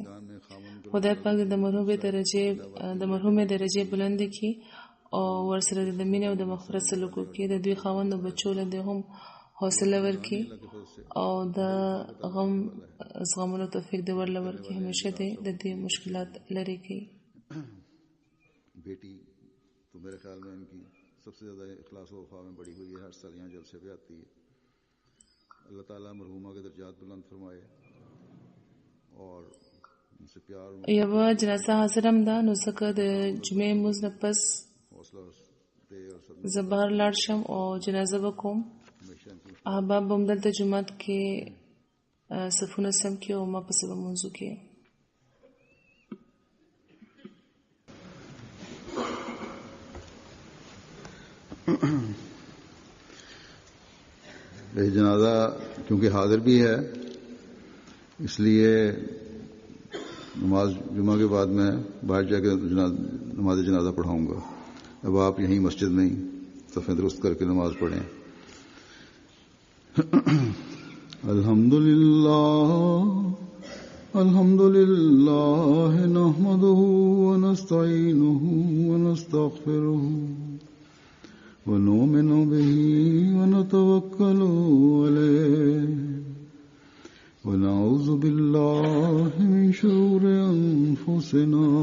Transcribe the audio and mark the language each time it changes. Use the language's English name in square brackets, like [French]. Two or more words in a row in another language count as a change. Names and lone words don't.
[Pashto] خدای پاک د مرحومې درجې بلندې کړي او ورسره د مینې او د مغفرت سلوک وکړي. د دوی خاوند او بچو له دې هم حوصله ورکړي او د غم زغملو توفیق دې ورله ورکړي. همیشه دې د دې مشکلات لرې کړي. [Urdu] بیٹی تو میرے خیال میں ان کی سب سے زیادہ اخلاص و وفا میں بڑی ہوئی ہے. ہر سال یہاں جلسے پہ آتی ہے. اللہ تعالیٰ مرحومہ کے درجات بلند فرمائے اور [Pashto] یوه جنازه حاضر هم ده نو ځکه د جمعې لمونځ نه پس زه بهر لاړ شم او جنازه به کوم. احباب به هم دلته جومات کې صفونه سم کړي او ما پسې به لمونځ وکړي. [Urdu] یہ جنازہ کیونکہ حاضر بھی ہے اس لیے نماز جمعہ کے بعد میں باہر جا کے نماز جنازہ پڑھاؤں گا. اب آپ یہیں مسجد میں ہی صفیں درست کر کے نماز پڑھیں. [Arabic] الحمدللہ نحمدہ ونستعینہ ونستغفرہ ونؤمن بہ ونتوکل علیہ ونعوذ باللہ من شرور انفسنا